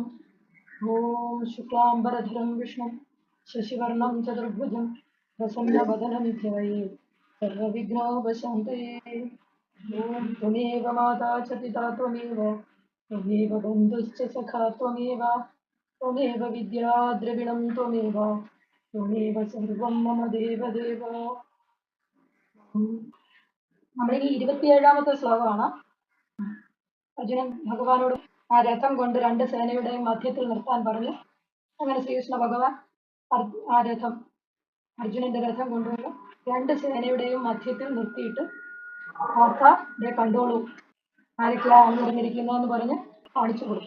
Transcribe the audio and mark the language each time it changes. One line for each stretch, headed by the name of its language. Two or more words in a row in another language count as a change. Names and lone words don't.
Sanskrit: ॐ शुक्लाम्बरधरं विष्णुं शशिवर्णं चतुर्भुजं प्रसन्नवदनं ध्यायेत् सर्वविघ्नोपशान्तये। ॐ त्वमेव माता च पिता त्वमेव बन्धुश्च सखा त्वमेव विद्या द्रविणं त्वमेव सर्वं मम देवदेव.
Malayalam: നമ്മളിനി 27ാമത്തെ ശ്ലോകമാണ്. അർജുനൻ ഭഗവാനോട് ആ രഥം കൊണ്ട് രണ്ട് സേനയുടെയും മധ്യത്തിൽ നിർത്താൻ പറഞ്ഞു. അങ്ങനെ ശ്രീകൃഷ്ണ ഭഗവാൻ ആ രഥം അർജുനന്റെ രഥം കൊണ്ടുവന്ന് രണ്ട് സേനയുടെയും മധ്യത്തിൽ നിർത്തിയിട്ട് കണ്ടോളൂ ആരൊക്കെയാ അണിനിരന്നിരിക്കുന്നതെന്ന് പറഞ്ഞ് കാണിച്ചു കൊടുത്തു.